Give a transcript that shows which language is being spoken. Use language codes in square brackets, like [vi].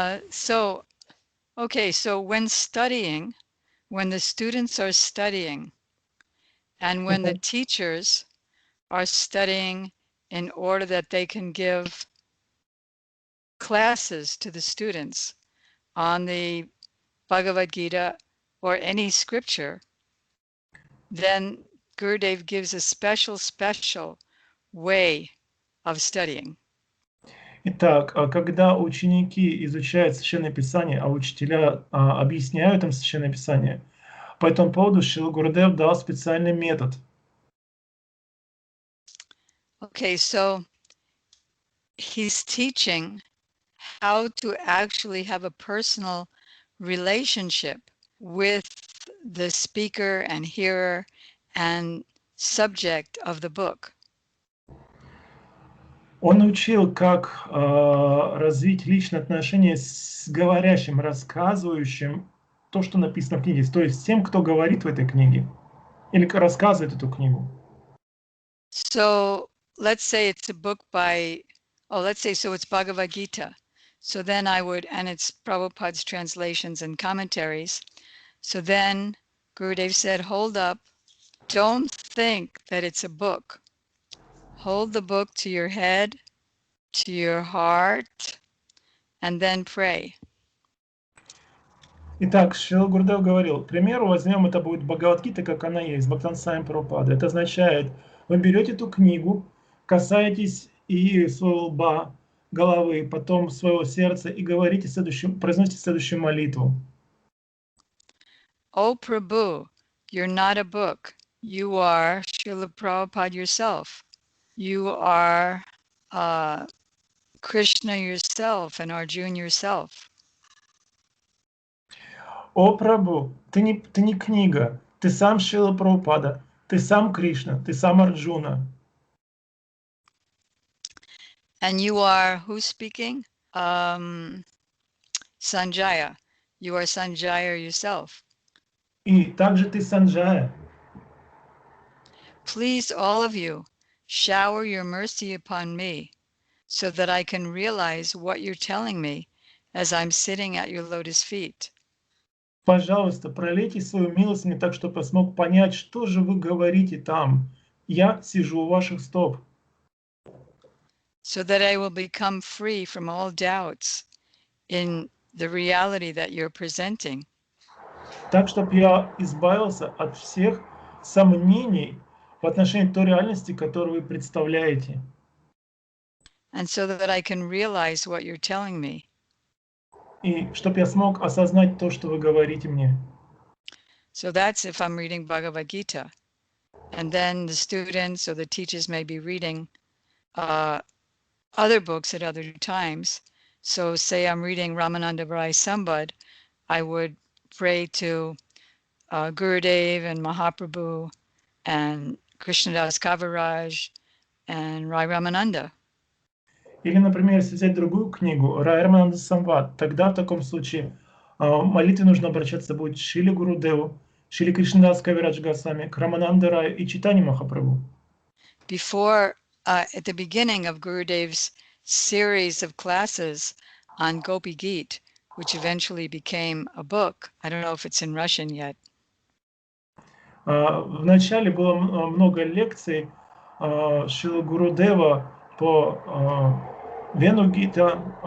[en] So when studying, when the students are studying, and when the teachers are studying in order that they can give classes to the students on the Bhagavad Gita or any scripture, then Gurudev gives a special way of studying. [ru] Итак, когда ученики изучают Священное Писание, а учителя объясняют им Священное Писание, по этому поводу Шрила Гурудев дал специальный метод. [en] Okay, so he's teaching how to actually have a personal relationship with the speaker and hearer and subject of the book. [ru] Он учил, как развить личные отношения с говорящим, рассказывающим то, что написано в книге, то есть с тем, кто говорит в этой книге. или рассказывает эту книгу. [en] So let's say it's a book by, let's say, so it's Bhagavad Gita. So then I would, and it's Prabhupada's translations and commentaries. So then Gurudev said, hold up, don't think that it's a book. Hold the book to your head, to your heart, and then pray. [ru] Итак, Шрила Гурдев говорил, к примеру, возьмем, это будет Бхагавад-гита, как она есть, Бхактан Сами Прабхупада. Это означает, вы берете эту книгу, касаетесь и своего лба, головы, потом своего сердца и говорите произносите следующую молитву. [en] Oh Prabhu, you're not a book. You are Srila Prabhupada yourself. You are Krishna yourself and Arjuna yourself. [ru] О Прабху, ты не книга, ты сам Шрила Прабхупада, ты сам Кришна, ты сам Арджуна. [en] And you are who speaking? Sanjaya. You are Sanjaya yourself. [ru] И также ты Санджая. [en] Please, all of you, shower your mercy upon me so that I can realize what you're telling me as I'm sitting at your lotus feet. [ru] Пожалуйста, пролейте свою милость мне так, чтобы я смог понять, что же вы говорите там. Я сижу у ваших стоп. [en] So that I will become free from all doubts in the reality that you're presenting. [ru] Так, чтобы я избавился от всех сомнений в отношении той реальности, которую вы представляете. [en] And so that I can realize what you're telling me. [ru] И чтобы я смог осознать то, что вы говорите мне. [en] So that's if I'm reading Bhagavad Gita. And then the students or the teachers may be reading other books at other times. So say I'm reading Ramananda Rai Sambad, I would pray to Gurudev and Mahaprabhu and Krishnadas Kaviraj and Rai Ramananda. [ru] Или, например, если взять другую книгу, Рамананда Самвад, тогда в таком случае молитве нужно обращаться будет к Шриле Гурудеву, Шриле Кришнадас Кавирадж Госвами, к Рамананда Раю и Чайтанье Махапрабху. [en] Before, at the beginning of Gurudev's series of classes on Gopi Geet, which eventually became a book. I don't know if it's in Russian yet. [ru] В начале было много лекций Шрилы Гурудева по Вену Гита,